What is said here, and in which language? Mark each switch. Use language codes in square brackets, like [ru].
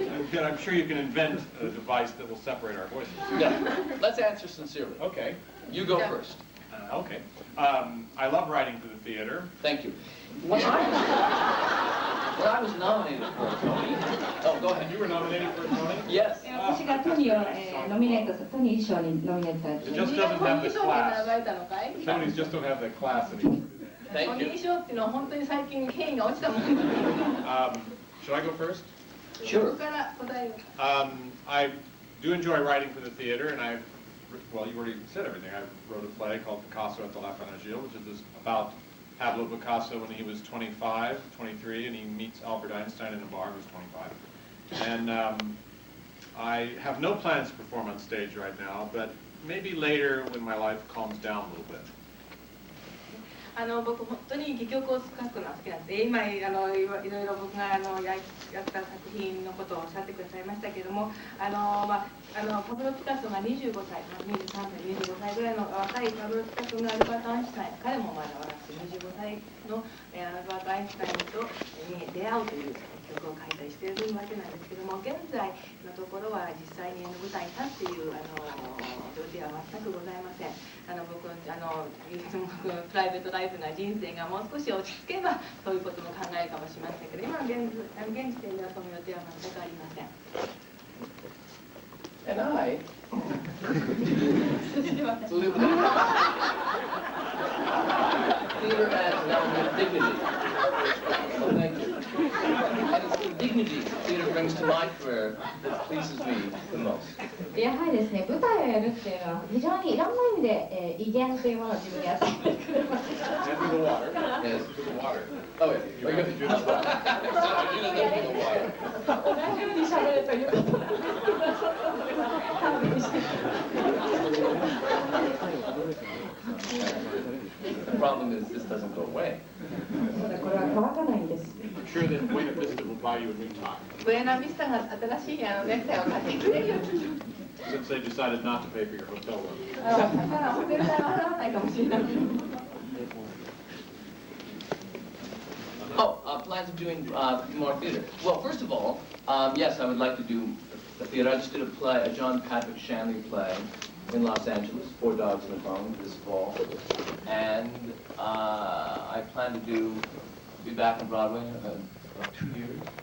[en] Then I'm sure you can invent a device that will separate our voices. Yeah. Let's answer sincerely. Okay. You go first. Okay. I love writing for the theater. Thank you. When I was nominated for a Tony... Oh, go ahead. You were nominated for a Tony? Yes. [ja] 私がトニーをノミネートするトニー賞にノミネートされて [en] It just doesn't have the class. The Tonys just don't have the class anymore. Thank [ja] 認 [en] you. [ja] 証っていうのは本当に最近権威が落ちたもんです。 [en] Should I go first? [ja] こ [en] Sure. [ja] こから答えを。 [en] I do enjoy writing for the theater, and well, you already said everything. I wrote a play called Picasso at the La Fenagile, which is about Pablo Picasso when he was 25, 23, and he meets Albert Einstein in a bar who's 25. And I have no plans to perform on stage right now, but maybe later when my life calms down a little bit. [ja] 僕本当に戯曲を書くのが好きなんです。今いろいろ僕がやった作品のことをおっしゃってくださいましたけれども、パブロ・ピカソが25歳、23歳、25歳ぐらいの若いパブロ・ピカソがアルバート・アインシュタイン、彼も私25歳のアルバート・アインシュタインに出会うという曲を書いたりしているわけなんですけども、現在のところは実際に舞台に立つという予定は全くございません。僕プライベートライフな人生がもう少し落ち着けばそういうことも考えるかもしれませんけど、今現時点ではその予定は全くありません。 [en] And I live theater adds an element of dignity. Oh, thank you. And it's the dignity theater brings to my career that pleases me the most. [ja] やはりですね、舞台をやるっていうのは非常にいろんな意味で、威厳というものを自分に与えてくれます。 [en] And the water. Yes. The water. Oh, yeah. You have to do this well. I do the water. [ja] 同じように喋るということなんです。勘弁して。 [en] The problem is this doesn't go away. [ja] これは乾かないんです。 [en] I'm sure that Buena Vista will buy you a new tie. [ja] ブエナビスタが新しいネクタイを買ってくれるよ。 [en] Since they decided not to pay for your hotel room. [ja] だからホテル代は払わないかもしれない。 [en] Oh, plans of doing more theater. Well, first of all, yes, I would like to do a theater. I just did a John Patrick Shanley play in Los Angeles, 4 Dogs and a Bone, this fall. And I plan to be back on Broadway in about 2 years.